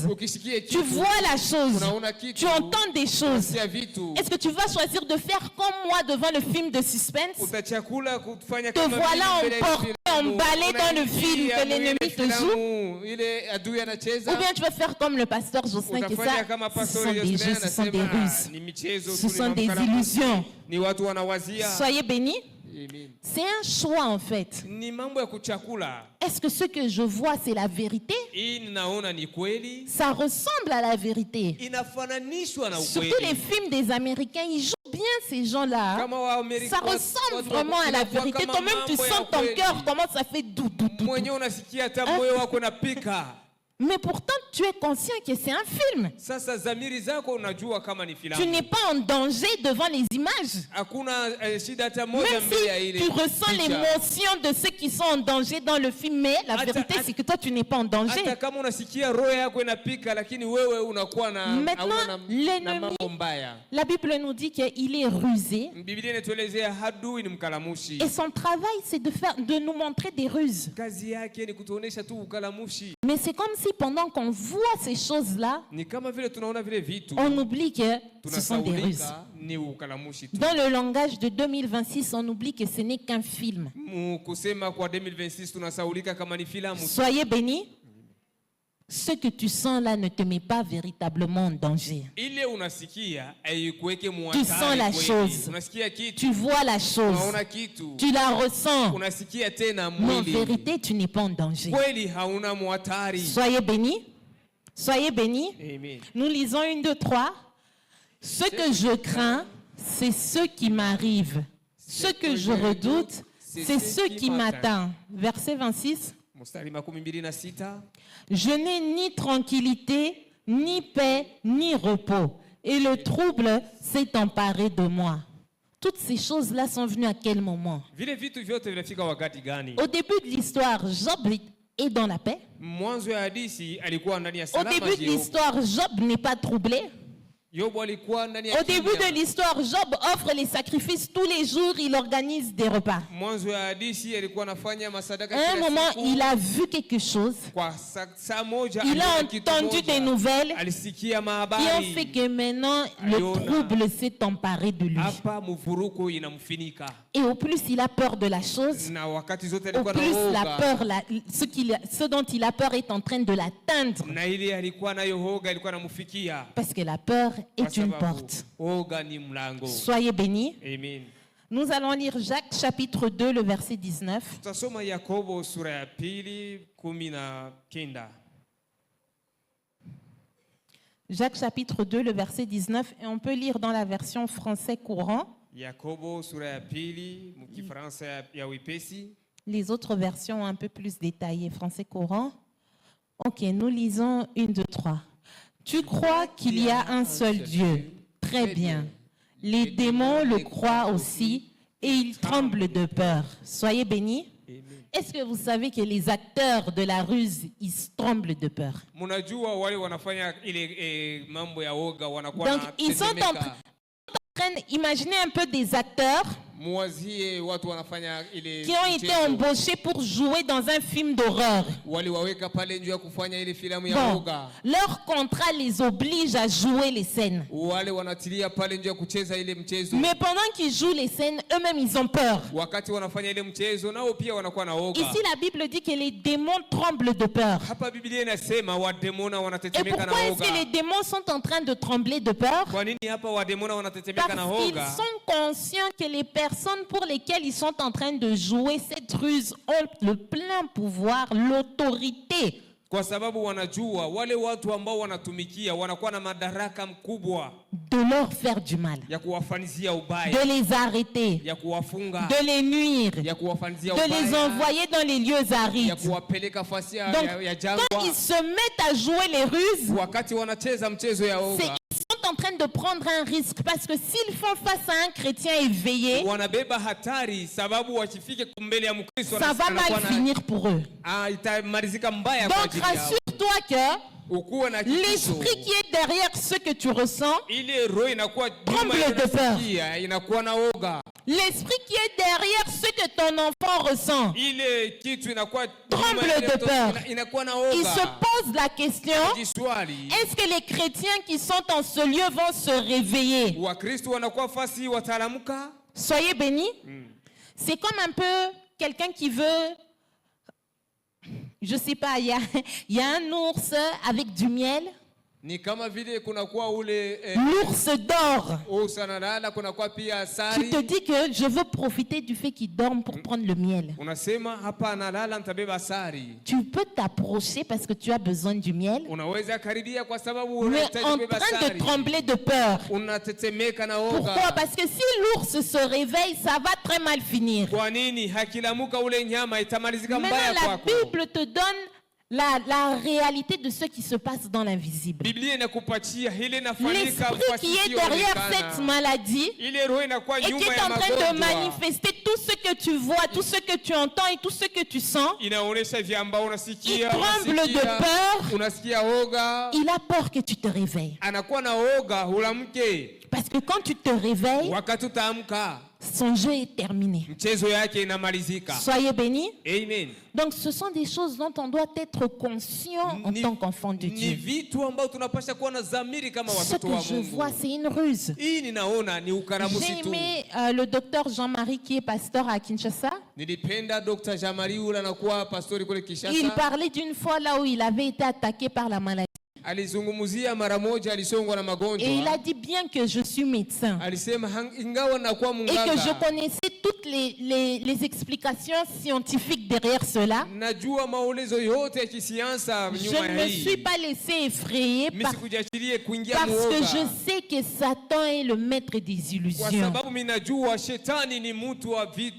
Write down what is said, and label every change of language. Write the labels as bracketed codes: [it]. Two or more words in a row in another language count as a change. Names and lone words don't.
[sw] Ukisikia tu kitu, [fr] vois la chose, [sw] unaona kitu, [fr] tu entends des choses, [sw] unasikia vitu. [fr] est-ce que tu vas choisir de faire comme moi devant le film de suspense? [sw] Utachakula kufanya [fr] Te [sw] kama [fr] voilà [sw] vile mbele ya [fr] emporté, [sw] filamu. [fr] emballé dans le film [sw] Unaingia [fr] que l'ennemi [sw] mwile [fr] te [sw] filamu, ile adui anacheza. [fr] Ou bien tu vas faire comme le pasteur Jocelyn, que [sw] Utafanya [fr] ça, [sw] kama [fr] ce [sw] Pastor [fr] sont des [sw] Yoselin [fr] jeux, ce sont des [sw] anasema, [fr] ruses, [sw] ni michezo [fr] ce [sw] tu, ni [fr] sont des [sw] mamkalamushi. [fr] illusions. [sw] Ni watu wanawazia. [fr] Soyez bénis. Amen. C'est un choix en fait. [sw] Ni mambo ya kuchakula. [fr] Est-ce que ce que je vois, c'est la vérité? [sw] Hii ninaona ni kweli. [fr] Ça ressemble à la vérité. [sw] Inafananishwa na [fr] Surtout les [sw] ukweli. [fr] films des Américains, ils jouent bien ces gens-là. [sw] Kama wa Amerika, [fr] Ça ressemble vraiment à la vérité. Toi-même, tu sens ton cœur, comment ça fait dou, dou, dou, dou. [sw] Mwenyewe unasikia hata moyo wako unapika. [fr] Mais pourtant, tu es conscient que c'est un film. [sw] Sasa zamiri zako unajua kama ni [fr] Tu [sw] filamu. [fr] n'es pas en danger devant les images. [sw] Hakuna shida hata moja [fr] Même [sw] mbele ya ile. [fr] si tu ressens [sw] picha. [fr] l'émotion de ceux qui sont en danger dans le film, mais la vérité, c'est que toi, tu n'es pas en danger. [sw] Hata kama unasikia roho yako inapika lakini wewe unakuwa na [fr] Maintenant, [sw] hauna na [fr] l'ennemi, [sw] mambo mbaya. [fr] la Bible nous dit qu'il est rusé. [sw] Biblia inatuelezea adui ni mkalamushi. [fr] Et son travail, c'est de nous montrer des ruses. [sw] Kazi yake ni kutuonesha tu ukalamushi. [fr] Mais c'est comme si pendant qu'on voit ces choses-là, [sw] Ni kama vile tunaona vile vitu. [fr] on oublie que ce sont des ruses. [sw] Tunasaulika ni ukalamushi tu. [fr] Dans le langage de 2026, on oublie que ce n'est qu'un film. [sw] Kusema kwa 2026 tunasaulika kama ni filamu. [fr] Soyez bénis. Ce que tu sens là ne te met pas véritablement en danger. [sw] Ile unasikia haikuweke [fr] Tu sens la [sw] kweli. [fr] chose. [sw] Unasikia kitu. [fr] Tu vois la chose. [sw] Unaona kitu. [fr] Tu la ressens. [sw] Unasikia tena [fr] Mais en [sw] mwili. [fr] vérité, tu n'es pas en danger. [sw] Kweli hauna muhatari. [fr] Soyez bénis. Soyez bénis. Amen. Nous lisons 1, 2, 3. Ce que je crains, c'est ce qui m'arrive. Ce que je redoute, c'est ce qui m'atteint. Verset 26. [sw] Mstari 26. [fr] Je n'ai ni tranquillité, ni paix, ni repos. Et le trouble s'est emparé de moi. Toutes ces choses-là sont venues à quel moment? [sw] Vile vitu vyote vinafika wakati gani? [fr] Au début de l'histoire, Job est dans la paix. [sw] Mwanzo ya hadithi alikuwa ndani ya [fr] Au [sw] salama. [fr] début de l'histoire, Job n'est pas troublé. [sw] Yobu alikuwa ndani ya [fr] Au début de l'histoire, Job offre les sacrifices tous les jours, il organise des repas. [sw] Mwanzo ya hadithi alikuwa anafanya masadaka [fr] À un [sw] kila [fr] moment, [sw] siku. [fr] il a vu quelque chose. [sw] Kwa saa moja [fr] Il a [sw] aliona kitu [fr] entendu [sw] moja. [fr] des nouvelles [sw] Alisikia [fr] qui ont [sw] mahabari. [fr] fait que maintenant, le [sw] Aliona. [fr] trouble s'est emparé de lui. [sw] Hapa mvuruko inamfinika. [fr] Et au plus il a peur de la chose, [sw] Na wakati zote [fr] au [sw] alikuwa [fr] plus [sw] na [fr] la [sw] hoga. [fr] peur, ce dont il a peur est en train de l'atteindre. [sw] Na ile alikuwa nayo hoga ilikuwa namfikia. [fr] Parce que la peur [sw] Kwa [fr] est une [sw] sababu [fr] porte. [sw] hoga ni mlango. [fr] Soyez bénis. Amen. Nous allons lire Jacques chapitre 2, le verset 19. [sw] Tutasoma Yakobo sura ya 2:19. [fr] Jacques chapitre 2, le verset 19. Et on peut lire dans la version français courant. [sw] Yakobo sura ya 2 mkifaransa ya wepesi. [fr] Les autres versions un peu plus détaillées, français courant. Ok, nous lisons 1, 2, 3. Tu crois qu'il y a un seul Dieu. Très bien. Les démons le croient aussi et ils tremblent de peur. Soyez bénis. Est-ce que vous savez que les acteurs de la ruse, ils tremblent de peur? [sw] Munajua wale wanafanya ile mambo ya woga wanakuwa [fr] Donc, ils sont en train d'imaginer un peu des acteurs [sw] Muwazie watu wanafanya ile [fr] qui ont été [sw] mchezo. [fr] embauchés pour jouer dans un film d'horreur. [sw] Waliwaweka pale njoo ya kufanya ile filamu ya [fr] Bon, [sw] woga. [fr] leur contrat les oblige à jouer les scènes. [sw] Wale wanatilia pale njoo ya kucheza ile mchezo. [fr] Mais pendant qu'ils jouent les scènes, eux-mêmes ils ont peur. [sw] Wakati wanafanya ile mchezo nao pia wanakuwa na woga. [fr] Ici la Bible dit que les démons tremblent de peur. [sw] Hapa Biblia inasema wademona [fr] Et [sw] wanatetemeka na [fr] pourquoi est-ce [sw] woga. [fr] que les démons sont en train de trembler de peur? [sw] Kwa nini hapa wademona wanatetemeka na [fr] Parce qu'ils [sw] woga? [fr] sont conscients que les personnes pour lesquelles ils sont en train de jouer cette ruse ont le plein pouvoir, l'autorité [sw] Kwa sababu wanajua wale watu ambao wanatumikia wanakuwa na madaraka mkubwa [fr] de leur faire du mal, [sw] ya kuwafanizia ubaya, [fr] de les arrêter, [sw] ya kuwafunga, [fr] de les nuire, [sw] ya kuwafanizia [fr] de les [sw] ubaya, [fr] envoyer dans les lieux [sw] ya [fr] arides. [sw] kuwapeleka fasi ya [fr] Donc, [sw] jangwa. [fr] quand ils se mettent à jouer les ruses, [sw] Wakati wanacheza mchezo ya woga, [fr] ils sont en train de prendre un risque parce que s'ils font face à un chrétien éveillé, [sw] wanabeba hatari sababu wakifike mbele ya Mkristo [fr] ça va mal finir pour eux. [sw] itamalizika mbaya kwa [fr] Donc [sw] ajili yao. [fr] rassure-toi que [sw] Ukuwe na hakikisho. [fr] l'esprit qui est derrière ce que tu ressens, [sw] Ile roho inakuwa [fr] Tremble [sw] nyuma ya [fr] de peur. [sw] unasikia, inakuwa na woga. [fr] l'esprit qui est derrière ce que ton enfant ressent, [sw] Ile kitu inakuwa [fr] Tremble [sw] nyuma ya ile [fr] de [sw] mtoto, [fr] peur. [sw] inakuwa na [fr] il [sw] woga. [fr] se pose la question, [sw] Jiswali. [fr] est-ce que les chrétiens qui sont en ce lieu vont se réveiller? [sw] Wakristo wanakuwa fasi watalamuka. [fr] Soyez bénis. C'est comme un peu quelqu'un qui veut, je sais pas, il y a un ours avec du miel, [sw] Ni kama vile kunakuwa ule [fr] l'ours dort. [sw] usanalala, kunakuwa pia [fr] Tu [sw] asali. [fr] te dis que je veux profiter du fait qu'il dorme pour prendre le miel. [sw] Unasema hapa analala nitabeba asali. [fr] Tu peux t'approcher parce que tu as besoin du miel, [sw] Unaweza karibia kwa sababu [fr] mais [sw] unahitaji [fr] en [sw] kubeba [fr] train de [sw] asali. [fr] trembler de peur. [sw] Unatetemeka na woga. [fr] Pourquoi? Parce que si l'ours se réveille, ça va très mal finir. [sw] Kwa nini hakilamuka ule nyama itamalizika [fr] Maintenant, [sw] mbaya [fr] la [sw] kwako? [fr] Bible te donne la réalité de ce qui se passe dans l'invisible. [sw] Biblia inakupatia ile inafanyika [fr] L'esprit qui est derrière cette maladie [sw] ile roho inakuwa [fr] et qui [sw] nyuma [fr] est [sw] ya [fr] en train de [sw] magonjwa. [fr] manifester tout ce que tu vois, tout ce que tu entends et tout ce que tu sens. [sw] Inaonesha vya ambao unasikia, [fr] Il tremble de peur. [sw] unasikia woga, [fr] Il a peur que tu te réveilles. [sw] anakuwa na woga ulamke. [fr] Parce que quand tu te réveilles, [sw] Wakati utaamka [fr] son jeu est terminé. [sw] mchezo yake inamalizika. [fr] Soyez bénis. Amen. Donc ce sont des choses dont on doit être conscient en tant qu'enfant de [sw] Ni [fr] Dieu. [sw] vitu ambao tunapasha kuwa na dhamiri kama [fr] Ce [sw] watoto [fr] que [sw] wa [fr] je [sw] Mungu. [fr] vois, c'est une ruse. [sw] Hii ninaona ni ukaramusi [fr] J'ai [sw] tu. [fr] aimé le docteur Jean-Marie qui est pasteur à Kinshasa. [sw] Nilipenda Dr. Jean-Marie ule anakuwa pastori kule [fr] Il [sw] Kinshasa. [fr] parlait d'une fois là où il avait été attaqué par la maladie. [sw] Alizungumzia mara moja alisongwa na [fr] Et il [sw] magonjwa. [fr] a dit bien que je suis médecin [sw] Alisema ingawa nakuwa [fr] et que je [sw] munganga, [fr] connaissais toutes les explications scientifiques derrière cela, [sw] najua maulizo yote ya kisiansa [fr] je [sw] nyuma [fr] ne [sw] ya [fr] me suis [sw] hii. [fr] pas laissé effrayer [sw] Mimi sikujachilie kuingia [fr] parce que [sw] muoga. [fr] je sais que Satan est le maître des [sw] Kwa [fr] illusions. [sw] sababu mimi najua shetani ni mtu wa vitu